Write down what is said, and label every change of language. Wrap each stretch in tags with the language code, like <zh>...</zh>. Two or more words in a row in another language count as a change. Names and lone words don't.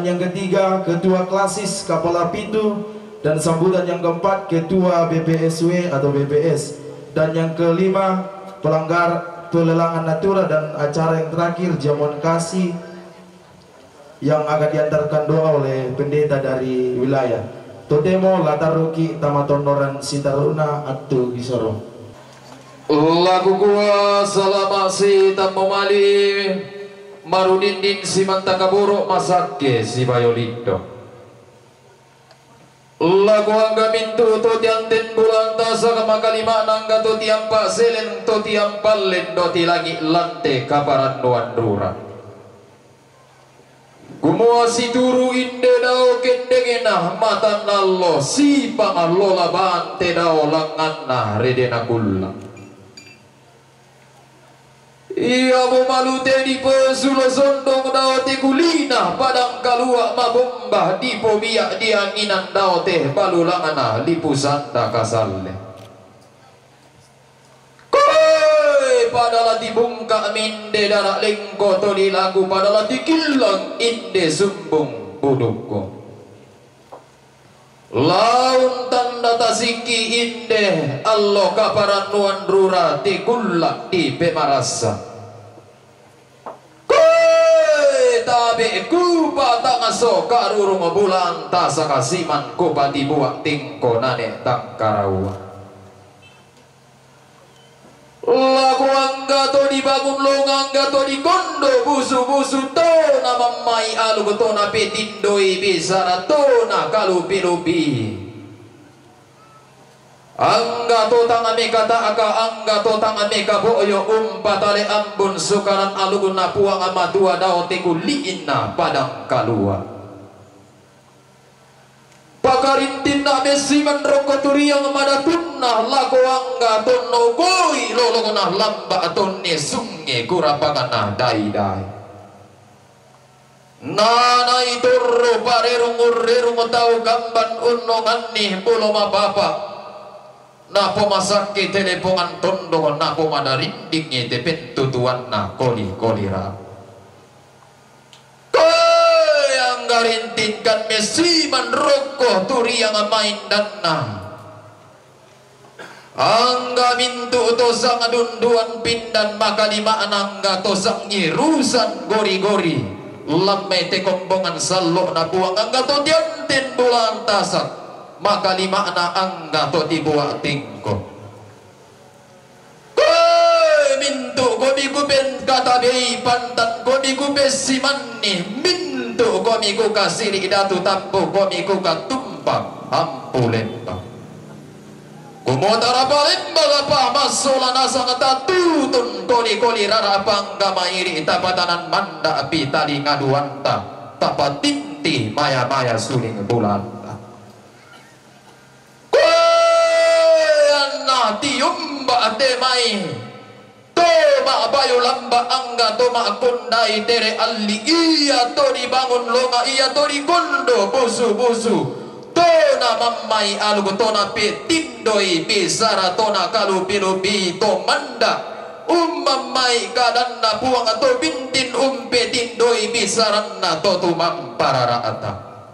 <id>yang ketiga ketua klasis kepala pintu dan sambutan yang keempat ketua BPSW atau BPS dan yang kelima pelelangan natura dan acara yang terakhir jamuan kasih yang akan diantarkan doa oleh pendeta dari wilayah Totemo Lataruki Tamatondoran Sitaruna Atu Gisoro</id> <sda>lagu gua salama si tamu mali marudindin si mantakaburo masake si bayolindo lagu angga mintu to tianten bulan tasa kamakalima nangga to tiampa selen to tiampalen do tilangi lante kaparan doan rura gumua si turu inde dao kendengenah matan allo si pangalola bante dao langanna redena kulla iya bumalute di pesulo sondong daote kulina padang kalua mabombah di pobiak di anginan daote balulangana lipusanda kasalle koi padahal dibungka minde darak lengko to di lagu padahal dikilang inde sumbung budukku laun tanda tasiki inde allo kaparan nuan rura ti kulla di pemarasa koe tabe ku patang aso karurung bulan tasa kasiman ku pati buak tingko nane tak karawa lagu angga to dibangun long angga to di kondo busu-busu to na mamai alu to na petindoi bisa to na kalupi-lupi angga to tanga meka ta aka angga to tanga meka boyo umpatale ambun sukaran alu na puang amatua dao teku liina padang kalua pakarintin na mesiman rokoturi yang madatunna lako angga tonno goi lolo na lamba tonne sunge kurapakan na dai-dai nana iturro parerung urrerung tau gamban unnongan nih pulo mapapa na pomasake telepongan tondo na pomadarinding te pentutuan na koli-kolira garintinkan mesiman rokok turi yang main dana angga mintu tosang adunduan pindan maka di makna angga tosang nyirusan gori-gori lamai te kombongan salok na buang angga to diantin bulan tasak maka di makna angga to dibuat tingko mintu gomi guben kata bei pantan gomi gubes simani mintu gomi ku kasiri datu tampu gomi ku katumpang ampu lempang kumotara palembang apa masola nasa ngata tutun koli-koli rara pangga mairi tapatanan manda api tali ngaduanta tapa tinti maya-maya suling bulanta koyana tiumba temai toma bayu lamba angga toma kundai tere alli iya to dibangun longa iya to dikondo busu-busu tona mammai alugu tona petindoi pisara tona kalupi-lupi to manda ummamai kadanna puang atau bintin petindoi pisaranna to tumang pararaata</sda>